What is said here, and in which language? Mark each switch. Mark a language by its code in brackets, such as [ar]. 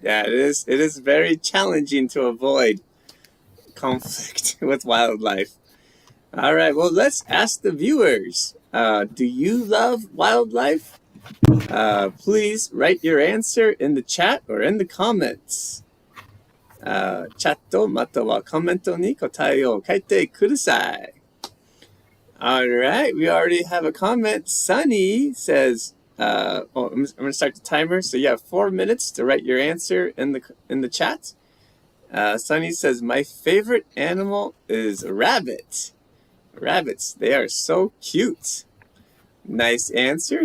[en] Yeah, it is very challenging to avoid conflict with wildlife. All right, well, let's ask the viewers. Do you love wildlife? Please write your answer in the chat or in the comments. [ja] チャットまたはコメントに答えを書いてください. [en] All right, we already have a comment. Sunny says, I'm going to start the timer. So you have 4 minutes to write your answer in the chat. Sunny says, my favorite animal is a rabbit. Rabbits, they are so cute. Nice answer.